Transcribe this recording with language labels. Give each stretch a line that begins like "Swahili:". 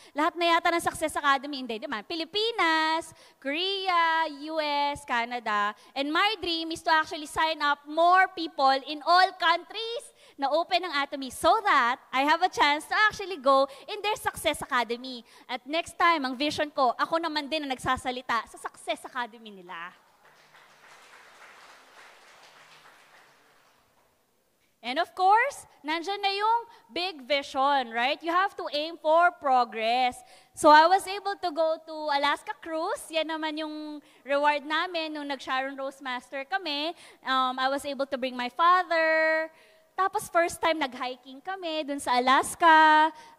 Filipino: Lahat na yata ng Success Academy, hindi naman. Pilipinas, Korea, US, Canada.
English: And my dream is to actually sign up more people in all countries
Filipino: na open ang
English: Atomy so that I have a chance to actually go in their Success Academy.
Filipino: At next time, ang vision ko, ako naman din na nagsasalita sa Success Academy nila.
English: And of course,
Filipino: nandyan na yung
English: big vision, right? You have to aim for progress. So I was able to go to Alaska Cruise.
Filipino: Yan naman yung reward namin nung nag-Sharon Rose Master kami.
English: I was able to bring my father.
Filipino: Tapos first time nag-hiking kami dun sa Alaska.